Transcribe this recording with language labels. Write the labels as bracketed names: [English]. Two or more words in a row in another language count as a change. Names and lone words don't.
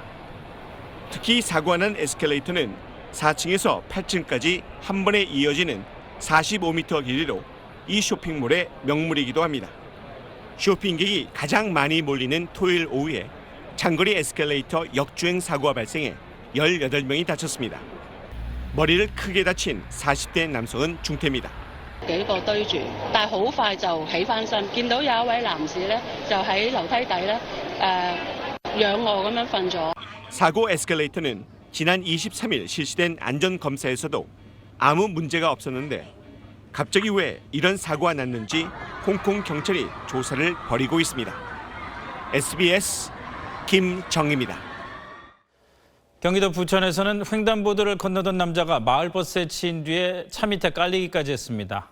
[Korean] 특히 사고가 난 에스컬레이터는 4층에서 8층까지 한 번에 이어지는 45m 길이로 이 쇼핑몰의 명물이기도 합니다. 쇼핑객이 가장 많이 몰리는 토요일 오후에 장거리 에스컬레이터 역주행 사고가 발생해 18명이 다쳤습니다. 머리를 크게 다친 40대 남성은 중태입니다. [Cantonese] 幾個對住，但係好快就起翻身。見到有一位男士咧，就喺樓梯底咧，仰卧咁樣瞓咗。 [Korean] 사고 에스컬레이터는 지난 23일 실시된 안전 검사에서도 아무 문제가 없었는데 갑자기 왜 이런 사고가 났는지 홍콩 경찰이 조사를 벌이고 있습니다. SBS 김정입니다. 경기도 부천에서는 횡단보도를 건너던 남자가 마을버스에 치인 뒤에 차 밑에 깔리기까지 했습니다.